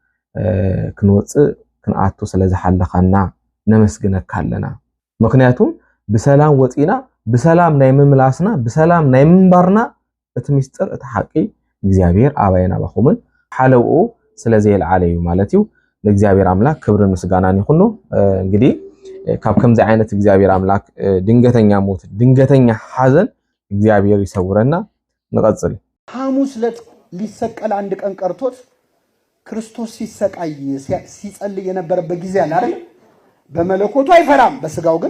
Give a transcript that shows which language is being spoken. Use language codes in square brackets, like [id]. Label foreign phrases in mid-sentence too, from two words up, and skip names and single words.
[ti] ክንወጽእ ክንኣቱ ስለዝሓለኻና ነመስግነካ ኣለና ምክንያቱም ብሰላም ወጪና ብሰላም ናይ ምምላስና ብሰላም ናይ ምንባርና እቲ ምስጢር እቲ ሓቂ እግዚአብሔር አባይና ባኹምን ሓለውኡ ስለዘይልዓለ እዩ ማለት እዩ ለእግዚአብሔር አምላክ ክብርን ምስጋናን ይኹኑ እንግዲህ ካብ ከምዚ ዓይነት እግዚአብሔር አምላክ ድንገተኛ ሞት ድንገተኛ ሐዘን እግዚአብሔር ይሰውረና ንቀጽል [am] ሐሙስ ዕለት ሊሰቀል አንድ ቀን ቀርቶት ክርስቶስ ሲሰቃይ ሲጸልይ የነበረበት ጊዜ አለ አይደል በመለኮቱ አይፈራም በስጋው ግን